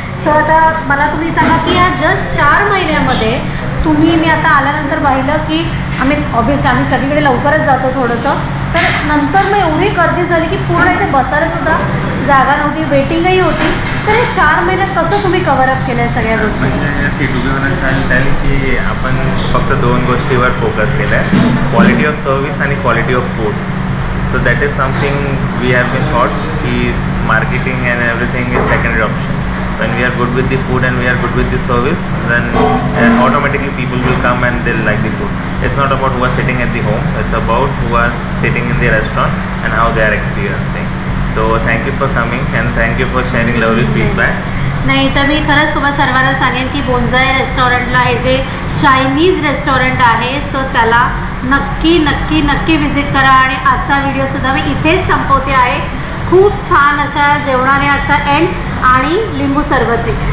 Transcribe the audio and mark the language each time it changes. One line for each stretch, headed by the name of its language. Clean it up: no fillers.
Marathi: So आता मला तुम्ही सांगा की या जस्ट 4 महिन्यामध्ये मी आता आल्यानंतर पाहिलं की ऑब्वियसली आम्ही सगळीकडे लवकरच जातो थोडंसं, तर नंतर मग एवढी गर्दी झाली की पूर्ण इथे बसायलासुद्धा जागा नव्हती, वेटिंगही होती. तर हे 4 महिन्यात कसं तुम्ही कव्हर अप केलं सगळ्या गोष्टी? की आपण फक्त 2 गोष्टीवर फोकस केला आहे,
English: quality of service
Marathi: आणि
English: Quality of food. So that is something we have been taught
Marathi: कि
English: marketing and everything is secondary option. When we are good with the food and we are good with the service, then automatically people will come and they'll like the food. It's not about who are sitting at the home, it's about who are sitting in the restaurant and how they are experiencing. So thank you for coming and thank you for sharing lovely feedback.
Marathi: नाही तर मी खरंच तुम्हाला सर्वांना सांगेन की bonsai रेस्टॉरंटला हे जे चायनीज रेस्टॉरंट आहे सो त्याला नक्की नक्की नक्की व्हिजिट करा. आणि आजचा व्हिडिओसुद्धा मी इथेच संपवते आहे. खूप छान अशा जेवणाने आजचा एंड आणि लिंबू सरबती.